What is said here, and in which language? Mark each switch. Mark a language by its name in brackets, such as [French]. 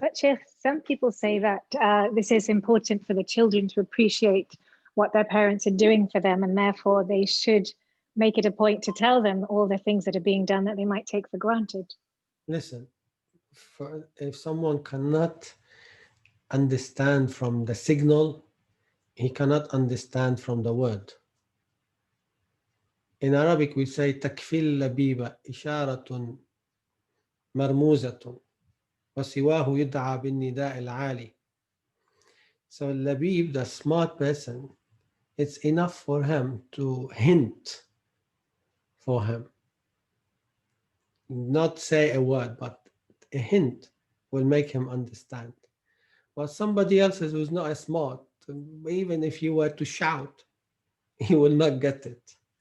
[English] But Sheikh, some people say that this is important for the children to appreciate what their parents are doing for them, and therefore they should make it a point to tell them all the things that are being done that they might take for granted. Listen, if someone cannot understand from the signal, he cannot understand from the word. In Arabic, we say [Arabic] تكفي اللبيب إشارة مرموزة وسواه يدعى بالنداء العالي. [English] So Labib, the smart person, it's enough for him to hint for him. Not say a word, but a hint will make him understand. But somebody else who's not as smart, even if you were to shout, he will not get it.